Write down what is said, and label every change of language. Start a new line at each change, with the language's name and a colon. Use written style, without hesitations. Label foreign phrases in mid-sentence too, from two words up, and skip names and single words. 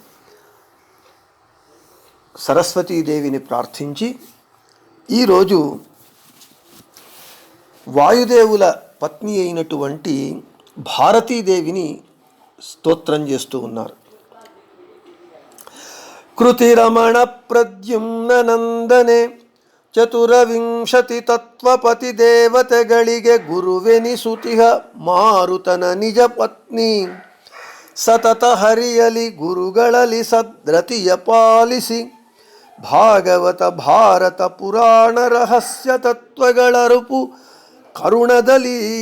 Telugu: సరస్వతీదేవిని ప్రార్థించి ఈరోజు వాయుదేవుల పత్ని అయినటువంటి భారతీదేవిని స్తోత్రం చేస్తూ ఉన్నారు.
Kannada: ಕೃತಿರಮಣ ಪ್ರದ್ಯುಮ್ನ ನಂದನೆ ಚತುರವಿಂಶತಿ ತತ್ವಪತಿ ದೇವತೆಗಳಿಗೆ ಗುರುವೆನಿಸುತಿಹ ಮಾರುತನ ನಿಜ ಪತ್ನಿ ಸತತ ಹರಿಯಲಿ ಗುರುಗಳಲ್ಲಿ ಸದ್ರತಿಯ ಪಾಲಿಸಿ ಭಾಗವತ ಭಾರತ ಪುರಾಣ ರಹಸ್ಯ ತತ್ವಗಳ ರೂಪು ಕರುಣದಲ್ಲಿ.